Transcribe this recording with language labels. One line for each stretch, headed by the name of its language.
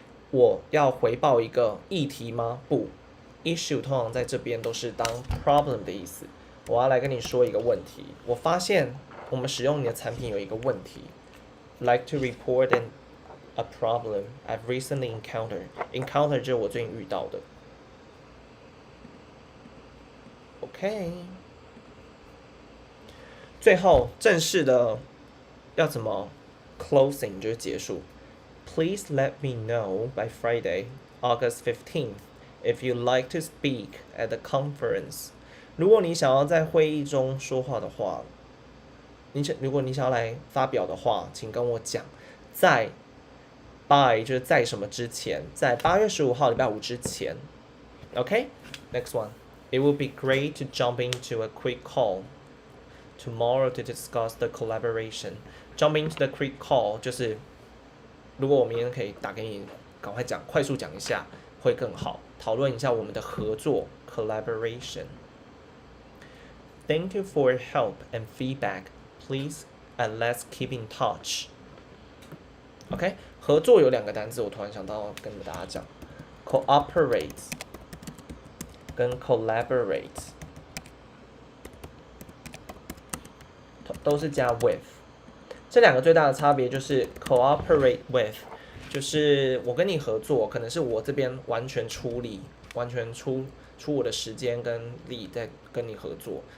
Chinese: 我要回报一个议题吗？不 ，issue 通常在这边都是当 problem 的意思。我要来跟你说一个问题。我发现我们使用你的产品有一个问题。
English: Like to report a problem I've recently encountered.
Chinese: Encounter 就是我最近遇到的。 OK。最后正式的要怎么 closing 就是结束。
English: Please let me know by Friday, August 15th, if you like to speak at the conference.
Chinese: 如果你想要在会议中说话的话，如果你想要来发表的话，请跟我讲。在 by 就是在什么之前，在8月15号礼拜五之前。
English: Okay, next one. It would be great to jump into a quick call tomorrow to discuss the collaboration. Jump into the quick call
Chinese: 就是如果我明天可以打给你，赶快讲，快速讲一下会更好，讨论一下我们的合作 collaboration.
English: Thank you for your help and feedback. Please and let's keep in touch.
Chinese: OK, 合作有2个单字，我突然想到跟大家讲 ，cooperate 跟 collaborate 都是加 with。这2个最大的差别就是 cooperate with， 就是我跟你合作，可能是我这边完全出力，完全出我的时间跟力在跟你合作。